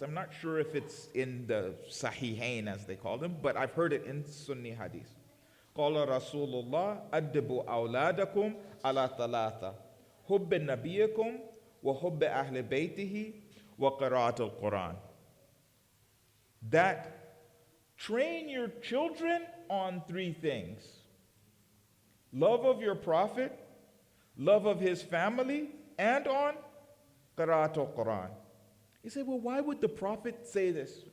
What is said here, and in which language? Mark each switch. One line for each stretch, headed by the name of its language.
English: I'm not sure if it's in the Sahihain, as they call them, but I've heard it in Sunni hadith.
Arabic: قال رسول الله أدبوا أولادكم على ثلاثة حب نبيكم وحب أهل بيته وقراءة القرآن.
English: That train your children on three things: love of your prophet, love of his family, and on qira'at al-Quran. You say, well, why would the prophet say this?